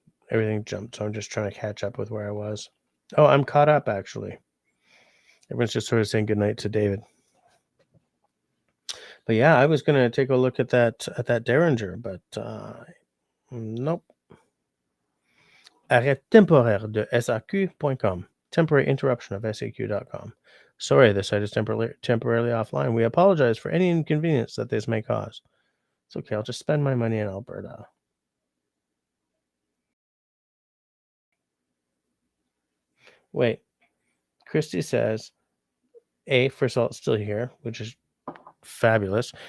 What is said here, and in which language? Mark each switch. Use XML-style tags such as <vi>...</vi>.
<en>Everything jumped, so I'm just trying to catch up with where I was. Oh, I'm caught up actually. Everyone's just sort of saying goodnight to David. But yeah, I was gonna take a look at that Derringer, but nope.</en> <fr>Arrêt temporaire de SAQ.com.</fr> <en>Temporary interruption of SAQ.com. Sorry, the site is temporarily offline. We apologize for any inconvenience that this may cause. It's okay. I'll just spend my money in Alberta. Wait. Christy says, first of all, it's still here, which is fabulous.</en>